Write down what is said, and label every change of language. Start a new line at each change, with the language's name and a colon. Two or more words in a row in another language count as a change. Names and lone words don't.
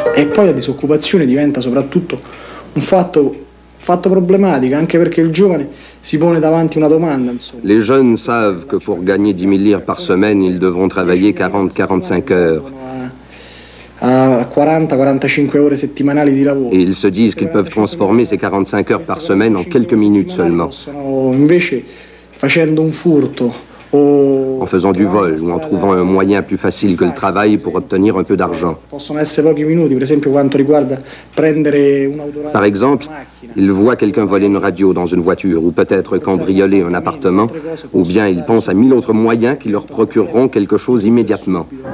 Italian: poi la disoccupazione diventa soprattutto un fatto problématique, anche perché il giovane si pone davanti una domanda. Insomma.
French: Les jeunes savent que pour gagner 10 000 lire par semaine, ils devront travailler 40-45 heures.
Italian: A 40-45 ore settimanali di lavoro.
French: Et ils se disent qu'ils peuvent transformer ces 45 heures par semaine en quelques minutes seulement.
Italian: Invece, facendo un furto
French: en faisant du vol ou en trouvant un moyen plus facile que le travail pour obtenir un peu d'argent. Par exemple, ils voient quelqu'un voler une radio dans une voiture ou peut-être cambrioler un appartement, ou bien ils pensent à 1000 autres moyens qui leur procureront quelque chose immédiatement.